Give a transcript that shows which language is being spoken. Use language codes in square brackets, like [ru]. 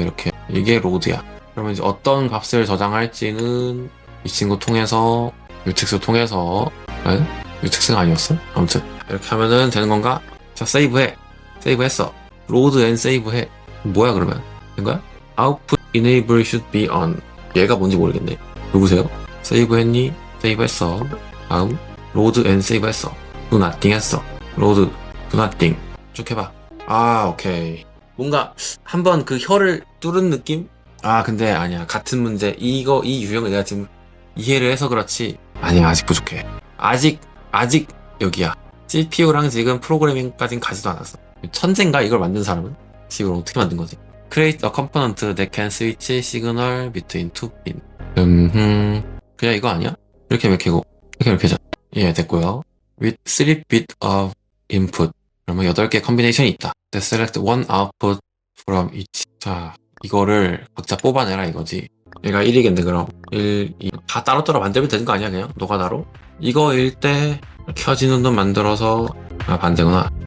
[ko] 이렇게 이게 로드야. 그러면 이제 어떤 값을 저장할지는 이 친구 통해서 유텍스 통해서 유텍스가 아니었어? 아무튼 이렇게 하면은 되는 건가? 자, 세이브해. 세이브했어. 로드 앤 세이브해. 뭐야 그러면? 된 거야? [en] Output enable should be on. [ko] 얘가 뭔지 모르겠네. 누구세요? 세이브했니? 세이브했어. 다음 로드 앤 세이브했어. [en] do nothing [ko] 했어. [en] 로드 do nothing. [ko] 쭉 해봐. 아, 오케이. 뭔가 한번 그 혀를 뚫은 느낌? 아, 근데 아니야. 같은 문제. 이 유형을 내가 지금 이해를 해서 그렇지. 아니야, 아직 부족해. 아직 여기야. CPU랑 지금 프로그래밍까진 가지도 않았어. 천재인가? 이걸 만든 사람은? 지금 어떻게 만든 거지? [en] Create a component that can switch signal between two pin. [ko] 그냥 이거 아니야? 이렇게 맥히고, 이렇게 자. 예, 됐고요. [en] With 3bit of input. [ko] 그러면 8개 컨비네이션이 있다. [en] Select one output from each. [ko] 자, 이거를 각자 뽑아내라 이거지. 얘가 1이겠네, 그럼. 1, 2. 다 따로따로 만들면 되는 거 아니야, 그냥? 노가다로? 이거일 때 켜지는 놈 만들어서, 아, 반대구나.